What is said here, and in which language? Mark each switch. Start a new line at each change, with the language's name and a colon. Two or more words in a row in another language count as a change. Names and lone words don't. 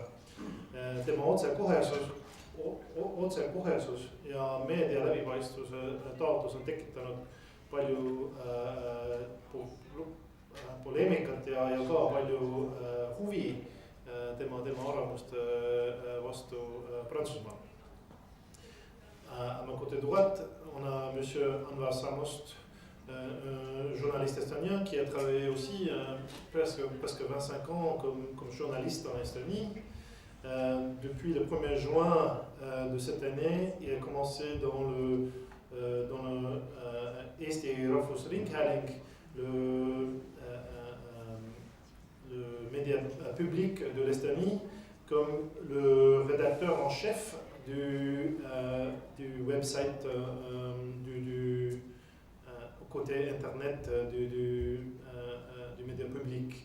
Estonian: Tema otsekohesus ja meedia läbipaistvuse taotlus on tekitanud palju poleemikat ja ka palju huvi tema arvamuste vastu Prantsusmaal.
French: À ma côté droite, on a monsieur Anwar Samost, un journaliste estonien qui a travaillé aussi presque 25 ans comme journaliste en Estonie. Depuis le 1er juin de cette année, il a commencé dans le Eesti Rahvusringhääling, le média public de l'Estonie, comme le rédacteur en chef du website du côté internet du média public.